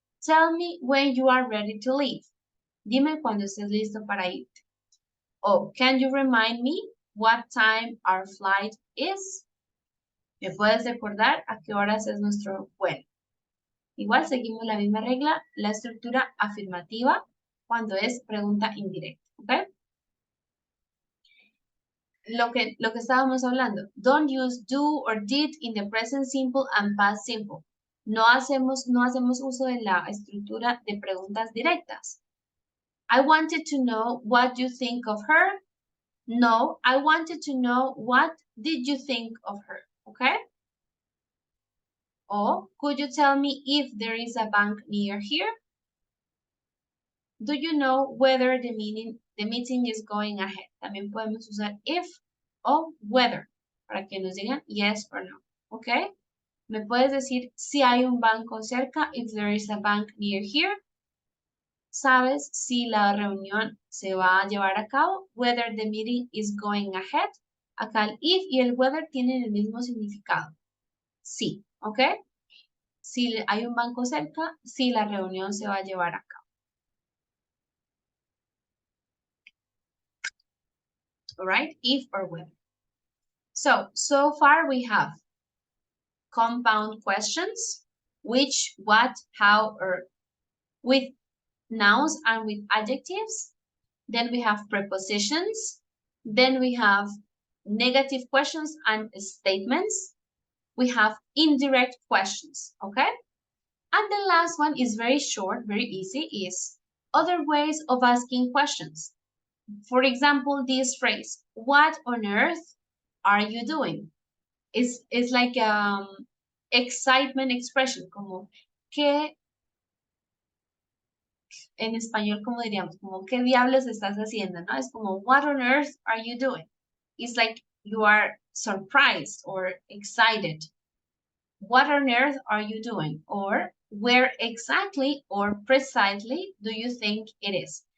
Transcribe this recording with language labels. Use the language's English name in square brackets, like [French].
[English] Tell me when you are ready to leave. [Spanish] Dime cuando estés listo para irte. [English] O can you remind me what time our flight is? [Spanish] ¿Me puedes recordar a qué horas es nuestro vuelo? Igual seguimos la misma regla, la estructura afirmativa cuando es pregunta indirecta, ¿ok? Lo que estábamos hablando, [English] don't use do or did in the present simple and past simple. [Spanish] No hacemos uso de la estructura de preguntas directas. [English] I wanted to know what you think of her. No, I wanted to know what did you think of her, ¿ok? O, could you tell me if there is a bank near here? Do you know whether the meeting is going ahead? [Spanish] También podemos usar if o whether para que nos digan [English] yes or no. [Spanish] ¿Ok? ¿Me puedes decir si hay un banco cerca? [English] If there is a bank near here. [Spanish] ¿Sabes si la reunión se va a llevar a cabo? [English] Whether the meeting is going ahead. [Spanish] Acá el if y el whether tienen el mismo significado. Sí. ¿Ok? Si hay un banco cerca, si la reunión se va a llevar a cabo. [English] All right, if or when. So far we have compound questions, which, what, how, or with nouns and with adjectives. Then we have prepositions. Then we have negative questions and statements. We have indirect questions, okay? And the last one is very short, very easy, is other ways of asking questions. For example, this phrase, what on earth are you doing? It's like excitement expression, [Spanish] como que en español, como diríamos, como qué diablos estás haciendo, ¿no? Es como, [English] what on earth are you doing? It's like you are surprised or excited. What on earth are you doing? Or where exactly or precisely do you think it is?